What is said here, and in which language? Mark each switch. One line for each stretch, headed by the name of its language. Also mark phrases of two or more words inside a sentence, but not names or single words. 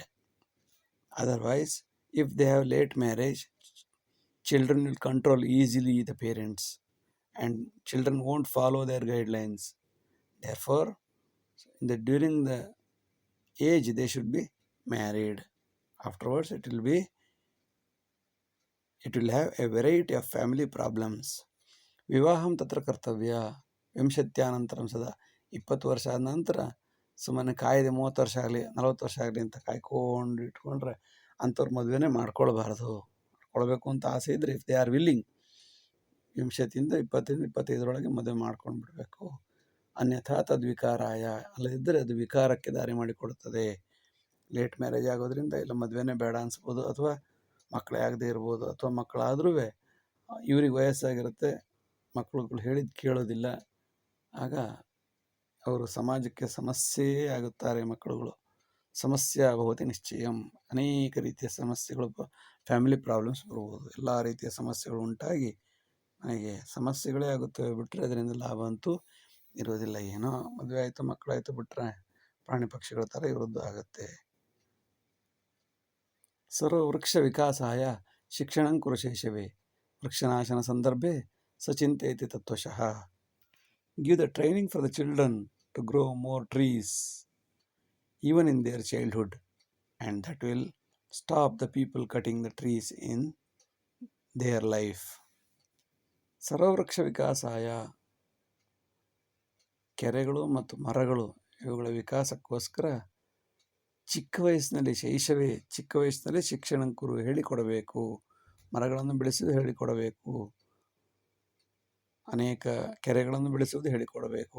English: Otherwise, if they have late marriage, children will control easily the parents and children won't follow their guidelines. Therefore, during the age they should be married. Afterwards, it will have a variety of family problems.
Sanskrit: ವಿವಾಹಂ ತತ್ರ ಕರ್ತವ್ಯ ವಿಂಶತ್ಯಾನಂತರಂ ಸದಾ,
Kannada: 20 ವರ್ಷ ಆದ ನಂತರ ಸುಮ್ಮನೆ ಕಾಯ್ದೆ 30 ವರ್ಷ ಆಗಲಿ 40 ವರ್ಷ ಆಗಲಿ ಅಂತ ಕಾಯ್ಕೊಂಡು ಇಟ್ಕೊಂಡ್ರೆ ಅಂಥವ್ರು ಮದುವೆನೇ ಮಾಡ್ಕೊಳ್ಬೇಕು ಅಂತ ಆಸೆ ಇದ್ದರೆ,
English: if they are willing,
Kannada: 20 25 ಮದುವೆ ಮಾಡ್ಕೊಂಡು ಬಿಡಬೇಕು.
Sanskrit: ಅನ್ಯಥಾ ತದ್ವಿಕಾರಾಯ,
Kannada: ಅಲ್ಲದಿದ್ದರೆ ಅದು ವಿಕಾರಕ್ಕೆ ದಾರಿ ಮಾಡಿಕೊಡುತ್ತದೆ.
English: late marriage
Kannada: ಆಗೋದ್ರಿಂದ ಇಲ್ಲ ಮದುವೆನೇ ಬೇಡ ಅನಿಸ್ಬೋದು, ಅಥವಾ ಮಕ್ಕಳೇ ಆಗದೆ ಇರ್ಬೋದು, ಅಥವಾ ಮಕ್ಕಳಾದ್ರೂ ಇವ್ರಿಗೆ ವಯಸ್ಸಾಗಿರುತ್ತೆ, ಮಕ್ಕಳುಗಳು ಹೇಳಿದ್ದು ಕೇಳೋದಿಲ್ಲ. ಆಗ ಅವರು ಸಮಾಜಕ್ಕೆ ಸಮಸ್ಯೆಯೇ ಆಗುತ್ತಾರೆ. ಮಕ್ಕಳುಗಳು ಸಮಸ್ಯೆ
Sanskrit: ಭವತಿ ನಿಶ್ಚಯಂ,
Kannada: ಅನೇಕ ರೀತಿಯ ಸಮಸ್ಯೆಗಳು,
English: family problems
Kannada: ಬರ್ಬೋದು. ಎಲ್ಲ ರೀತಿಯ ಸಮಸ್ಯೆಗಳು ಉಂಟಾಗಿ ನನಗೆ ಸಮಸ್ಯೆಗಳೇ ಆಗುತ್ತವೆ ಬಿಟ್ಟರೆ ಅದರಿಂದ ಲಾಭ ಅಂತೂ ಇರೋದಿಲ್ಲ. ಏನೋ ಮದುವೆ ಆಯಿತು ಮಕ್ಕಳಾಯಿತು ಬಿಟ್ಟರೆ ಪ್ರಾಣಿ ಪಕ್ಷಿಗಳ ಥರ ಇರೋದು ಆಗುತ್ತೆ.
Sanskrit: ಸರ್ವ ವೃಕ್ಷ ವಿಕಾಸಾಯ ಶಿಕ್ಷಣಂ ಕುರುಶೇಷವೇ ವೃಕ್ಷನಾಶನ ಸಂದರ್ಭೆ ಸಚಿಂತಯತಿ ತತ್ವಶಃ.
English: give the training for the children to grow more trees even in their childhood, and that will stop the people cutting the trees in their life.
Sanskrit: ಸರ್ವವೃಕ್ಷ ವಿಕಾಸಾಯ,
Kannada: ಕೆರೆಗಳು ಮತ್ತು ಮರಗಳು ಇವುಗಳ ವಿಕಾಸಕ್ಕೋಸ್ಕರ ಚಿಕ್ಕ ವಯಸ್ಸಿನಲ್ಲಿ
Sanskrit: ಶಿಕ್ಷಣ ಕುರು
Kannada: ಹೇಳಿಕೊಡಬೇಕು. ಮರಗಳನ್ನು ಬೆಳೆಸುವುದು ಹೇಳಿಕೊಡಬೇಕು. ಅನೇಕ ಕೆರೆಗಳನ್ನು ಬೆಳೆಸುವುದು ಹೇಳಿಕೊಡಬೇಕು.